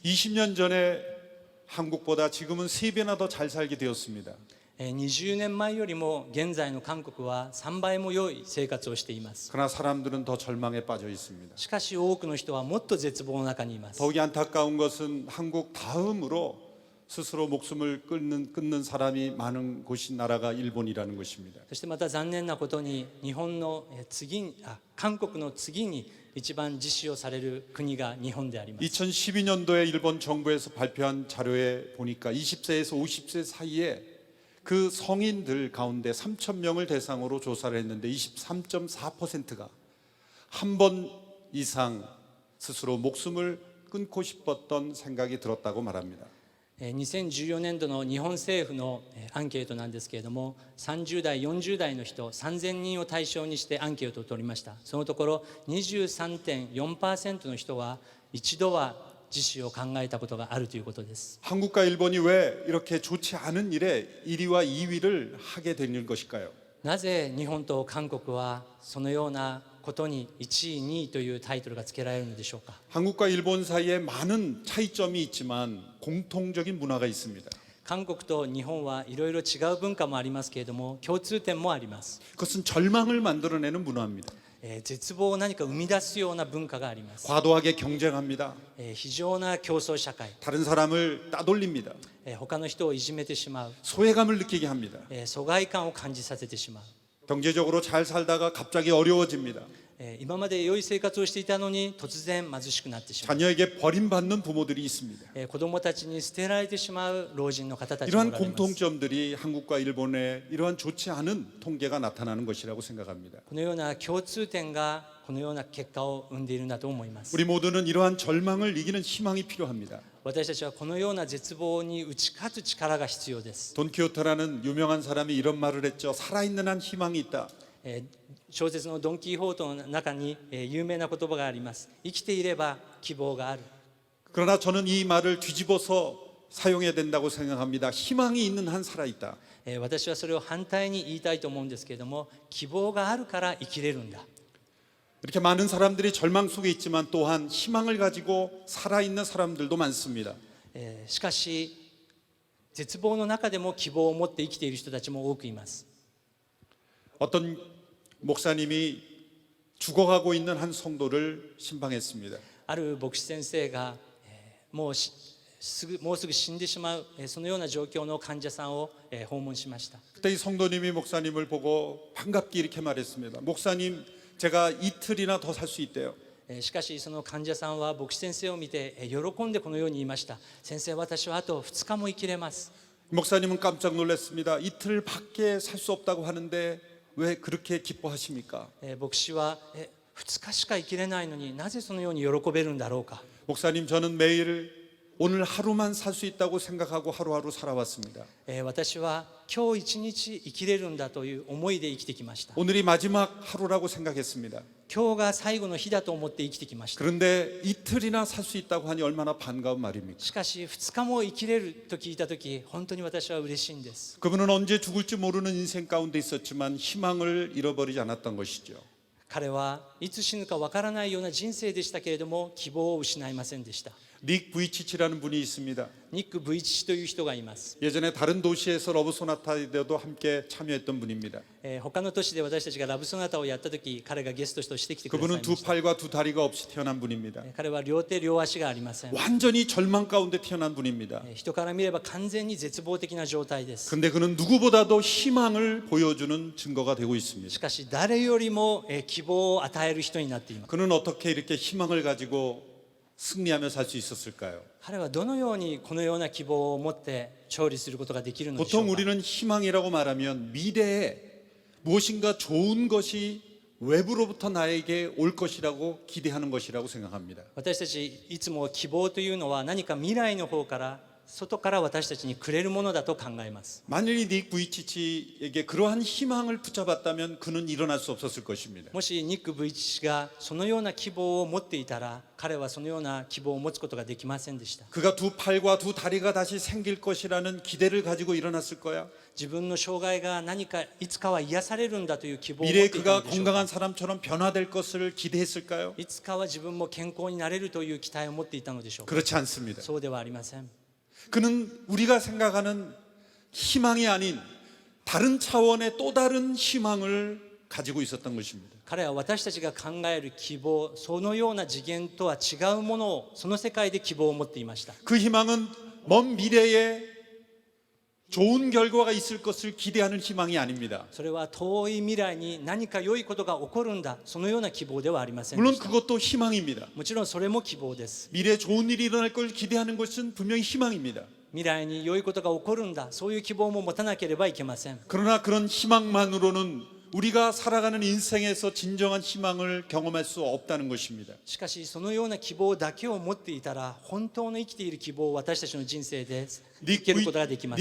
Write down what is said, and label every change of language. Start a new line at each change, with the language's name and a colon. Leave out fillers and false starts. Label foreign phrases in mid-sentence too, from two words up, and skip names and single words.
Korean: 20년 전에 한국보다 지금은 3배나 더 잘 살게 되었습니다.
Japanese: 20 年前よりも現在の韓国は3倍も良い生活をしています。
Korean: 그러나 사람들은 더 절망에 빠져 있습니다.
Japanese: しかし多くの人はもっと絶望の中にいます。
Korean: 더욱이 안타까운 것은 한국 다음으로 스스로 목숨을 끊는 사람이 많은 곳이 나라가 일본이라는 것입니다.
Japanese: そしてまた残念なことに韓国の次に一番自死をされる国が日本であります。
Korean: 2012년도에 일본 정부에서 발표한 자료에 보니까 20세에서 50세 사이에 그 성인들 가운데 3,000명을 대상으로 조사를 했는데 23.4%가 한 번 이상 스스로 목숨을 끊고 싶었던 생각이 들었다고 말합니다.
Japanese: 2014 年度の日本政府のアンケートなんですけれども、30代40代の人3000人を対象にしてアンケートを取りました。そのところ 23.4% の人は一度は自死を考えたことがあるということです。
Korean: 한국과 일본이 왜 이렇게 좋지 않은 일에 1위와 2위를 하게 되는 것일까요?
Japanese: なぜ日本と韓国はそのようなことに1位2位というタイトルがつけられるのでしょうか。
Korean: 한국과 일본 사이에 많은 차이점이 있지만 공통적인 문화가 있습니다.
Japanese: 韓国と日本はいろいろ違う文化もありますけれども共通点もあります。
Korean: 그것은 절망을 만들어내는 문화입니다.
Japanese: 絶望を何か生み出すような文化があります。
Korean: 과도하게 경쟁합니다.
Japanese: 非常な競争社会、
Korean: 다른 사람을 따돌립니다.
Japanese: 他の人をいじめてしまう、
Korean: 소외감을 느끼게 합니다.
Japanese: 疎外感を感じさせてしまう。
Korean: 경제적으로 잘 살다가 갑자기 어려워집니다.
Japanese: 今まで良い生活をしていたのに突然貧しくなってしまう。
Korean: 자녀에게 버림받는 부모들이 있습니다.
Japanese: 子供たちに捨てられてしまう老人の方たちもお
Korean: 이러한
Japanese: られます。
Korean: 공통점들이 한국과 일본의 이러한 좋지 않은 통계가 나타나는 것이라고 생각합니다.
Japanese: このような共通点がこのような結果を生んでいるんだと思います。
Korean: 우리 모두는 이러한 절망을 이기는 희망이 필요합니다.
Japanese: 私たちはこのような絶望に打ち勝つ力が必要です。
Korean: 돈키호테라는 유명한 사람이 이런 말을 했죠. 살아있는 한 희망이 있다.
Japanese: 小説のドン・キホートの中に有名な言葉があります。生きていれば希望がある。
Korean: 그러나 저는 이 말을 뒤집어서 사용해야 된다고 생각합니다. 희망이 있는 한 살아있다.
Japanese: 私はそれを反対に言いたいと思うんですけれども、希望があるから生きれるんだ。
Korean: 이렇게 많은 사람들이 절망 속에 있지만 또한 희망을 가지고 살아있는 사람들도 많습니다.
Japanese: しかし絶望の中でも希望を持って生きている人たちも多くいます。
Korean: 어떤 목사님이 죽어가고 있는 한 성도를 신방했습니다.
Japanese: ある牧師先生がもうすぐ死んでしまうそのような状況の患者さんを訪問しました。
Korean: 그때 이 성도님이 목사님을 보고 반갑게 이렇게 말했습니다. 목사님, 제가 이틀이나 더 살 수 있대요.
Japanese: しかしその患者さんは牧師先生を見て喜んでこのように言いました。先生、私はあと2日も生きれます。
Korean: 목사님은 깜짝 놀랐습니다. 이틀밖에 살 수 없다고 하는데 왜 그렇게 기뻐하십니까?
Japanese: 牧師は2日しか生きれないのになぜそのように喜べるんだろうか。
Korean: 목사님, 저는 매일 오늘 하루만 살 수 있다고 생각하고 하루하루 살아왔습니다.
Japanese: 私は今日一日生きれるんだという思いで生きてきました。
Korean: 오늘이 마지막 하루라고 생각했습니다.
Japanese: 今日が最後の日だと思って生きてきました。
Korean: 그런데 이틀이나 살 수 있다고 하니 얼마나 반가운 말입니까?
Japanese: しかし2日も生きれると聞いたとき、本当に私は嬉しいんです。
Korean: 그분은 언제 죽을지 모르는 인생 가운데 있었지만 희망을 잃어버리지 않았던 것이죠.
Japanese: 彼はいつ死ぬかわからないような人生でしたけれども、希望を失いませんでした。
Korean: 닉 부이치치라는 분이 있습니다.
Japanese: ニック・ブイチという人がいます。
Korean: 예전에 다른 도시에서 러브 소나타에도 함께 참여했던 분입니다.
Japanese: 他の都市で私たちがラブソナタをやったとき、彼がゲストとして来てください
Korean: 그분은
Japanese: ま
Korean: 두
Japanese: した。
Korean: 팔과 두 다리가 없이 태어난 분입니다.
Japanese: 彼は両手両足がありません。
Korean: 완전히 절망 가운데 태어난 분입니다.
Japanese: 人から見れば完全に絶望的な状態です。
Korean: 그런데 그는 누구보다도 희망을 보여주는 증거가 되고 있습니다.
Japanese: しかし誰よりも希望を与える人になっています。
Korean: 그는 어떻게 이렇게 희망을 가지고 승리하며 살 수 있었을까요?
Japanese: 彼はどのようにこのような希望を持って勝利することができるのでしょう
Korean: 보통
Japanese: か。
Korean: 우리는 희망이라고 말하면 미래에 무엇인가 좋은 것이 외부로부터 나에게 올 것이라고 기대하는 것이라고 생각합니다.
Japanese: 私たちいつも希望というのは何か未来の方から外から私たちにくれるものだと考えます。
Korean: 만일이 닉 부이치치에게 그러한 희망을 붙잡았다면 그는 일어날 수 없었을 것입니다.
Japanese: もしニック・ブイチ氏がそのような希望を持っていたら、彼はそのような希望を持つことができませんでした。
Korean: 그가 두 팔과 두 다리가 다시 생길 것이라는 기대를 가지고 일어났을 거야.
Japanese: 自分の障害が何かいつかは癒されるんだという希望を持っ
Korean: 미래에
Japanese: ていた
Korean: 그가
Japanese: のでしょうか。
Korean: 건강한 사람처럼 변화될 것을 기대했을까요?
Japanese: いつかは自分も健康になれるという期待を持っていたのでしょうか。
Korean: 그렇지 않습니다.
Japanese: そうではありません。
Korean: 그는 우리가 생각하는 희망이 아닌 다른 차원의 또 다른 희망을 가지고 있었던 것입니다.
Japanese: 彼は私たちが考える希望、そのような次元とは違うものをその世界で希望を持っていました。
Korean: 그 희망은 먼 미래에 좋은 결과가 있을 것을 기대하는 희망이 아닙니다.
Japanese: それは遠い未来に何か良いことが起こるんだ、そのような希望ではありませんで
Korean: 물론
Japanese: した。
Korean: 그것도 희망입니다.
Japanese: もちろんそれも希望です。
Korean: 미래에 좋은 일이 일어날 걸 기대하는 것은 분명히 희망입니다.
Japanese: 未来に良いことが起こるんだ、そういう希望も持たなければいけません。
Korean: 그러나 그런 희망만으로는 우리가 살아가는 인생에서 진정한 희망을 경험할 수 없다는 것입니다.
Japanese: しかしそのような希望だけを持っていたら、本当の生きている希望を私たちの人生で生きることができません。